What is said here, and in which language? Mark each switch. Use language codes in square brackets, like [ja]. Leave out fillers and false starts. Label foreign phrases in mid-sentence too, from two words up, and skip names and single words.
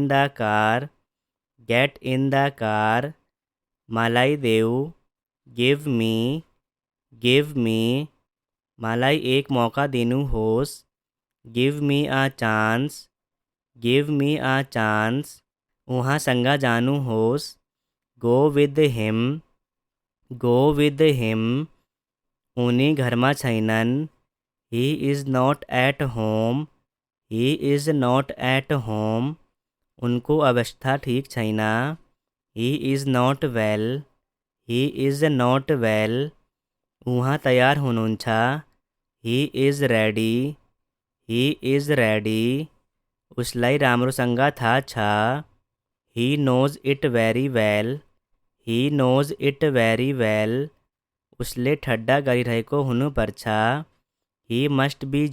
[en] in the car, [ne] मलाई देऊ, [en] give me, [ne] मलाई एक मौका दिनुहोस्, [en] give me a chance, [ne] उहाँसँग जानुहोस्, [en] go with him, [ne] उनी घरमा छैनन्, [en] he is not at home, [ne] उनको अवस्था ठीक छैन, [en] he is not well, [ne] उहाँ तयार हुनुहुन्छ, [en] he is ready, [ne] उसलाई राम्रोसँग थाहा छ, [en] he knows it very well, [ne] उसले ठड्डा गरिरहेको हुनुपर्छ, [en] he must